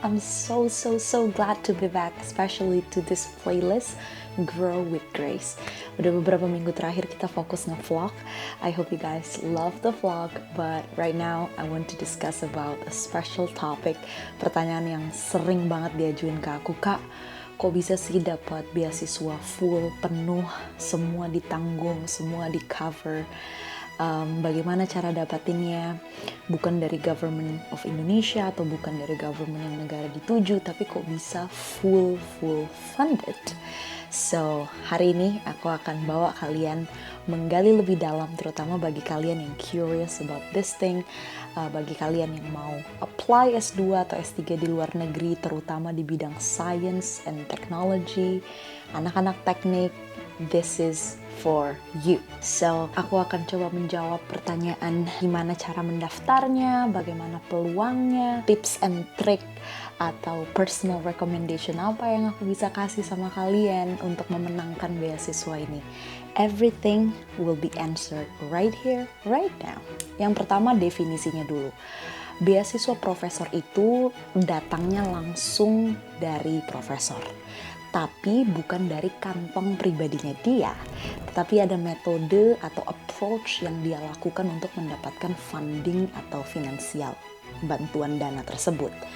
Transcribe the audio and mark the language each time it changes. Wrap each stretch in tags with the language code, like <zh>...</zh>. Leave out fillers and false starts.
<en>I'm so glad to be back, especially to this playlist, Grow with Grace.</en> <id>Udah beberapa minggu terakhir kita fokus nge-vlog.</id> <en>I hope you guys love the vlog, but right now I want to discuss about a special topic.</en> <id>Pertanyaan yang sering banget diajuin ke aku, Kak, kok bisa sih dapat beasiswa full, penuh, semua ditanggung, semua di cover? Bagaimana cara dapatinnya, bukan dari government of Indonesia atau bukan dari government yang negara dituju, tapi kok bisa</id> <en>full funded.</en> <id>So, hari ini aku akan bawa kalian menggali lebih dalam, terutama bagi kalian yang</id> <en>curious about this thing,</en> <id>bagi kalian yang mau apply S2 atau S3 di luar negeri, terutama di bidang</id> <en>science and technology,</en> <id>anak-anak teknik,</id> <en>this is for you.</en> <id>So, aku akan coba menjawab pertanyaan gimana cara mendaftarnya, bagaimana peluangnya,</id> <en>tips and trick</en> <id>atau</id> <en>personal recommendation</en> <id>apa yang aku bisa kasih sama kalian untuk memenangkan beasiswa ini.</id> <en>Everything will be answered right here, right now.</en> <id>Yang pertama, definisinya dulu. Beasiswa profesor itu datangnya langsung dari profesor, tapi bukan dari kantong pribadinya dia, tetapi ada metode atau approach yang dia lakukan untuk mendapatkan funding atau finansial, bantuan dana tersebut.</id>